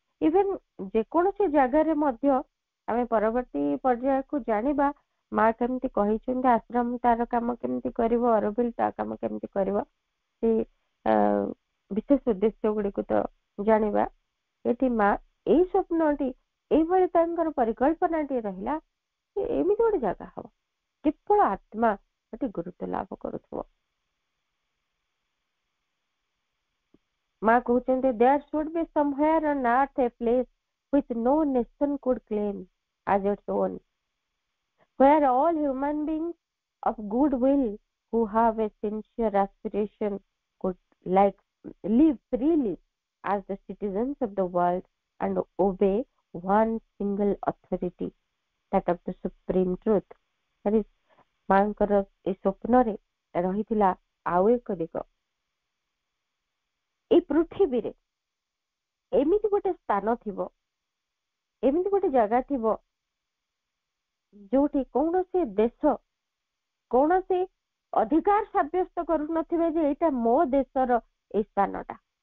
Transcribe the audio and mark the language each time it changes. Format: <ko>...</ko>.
<or>Even ଯେକୌଣସି ଜାଗାରେ ମଧ୍ୟ ଆମେ ପରବର୍ତ୍ତୀ ପର୍ଯ୍ୟାୟକୁ ଜାଣିବା ମା କେମିତି କହିଛନ୍ତି ଆଶ୍ରମ ତାର କାମ କେମିତି କରିବ, ଅରୋଭିଲ ତା କାମ କେମିତି କରିବ, ସେ ବିଶେଷ ଉଦ୍ଦେଶ୍ୟ ଗୁଡିକୁ ତ ଜାଣିବା। ଏଠି ମା ଏଇ ସ୍ୱପ୍ନଟି, ଏଇଭଳି ତାଙ୍କର ପରିକଳ୍ପନାଟି ରହିଲା, ଏମିତି ଗୋଟେ ଜାଗା ହବ କେବଳ ଆତ୍ମା ସେଠି ଗୁରୁତ୍ୱ ଲାଭ କରୁଥିବ। ମା କହୁଛନ୍ତି,</or> <en>there should be somewhere on earth a place which no nation could claim as its own, where all human beings of good will who have a sincere aspiration could like live freely as the citizens of the world and obey one single authority, that of the supreme truth.</en> <or>ମାଙ୍କର ଏ ସ୍ୱପ୍ନରେ ରହିଥିଲା ଆଉ ଏକ ଦିଗ, ଏଇ ପୃଥିବୀରେ ଏମିତି ଗୋଟେ ସ୍ଥାନ ଥିବ, ଏମିତି ଗୋଟେ ଜାଗା ଥିବ ଯୋଉଠି କୌଣସି ଦେଶ କୌଣସି ଅଧିକାର ସାବ୍ୟସ୍ତ କରୁନଥିବେ ଯେ ଏଇଟା ମୋ ଦେଶର ଏଇ ସ୍ଥାନଟା।</or>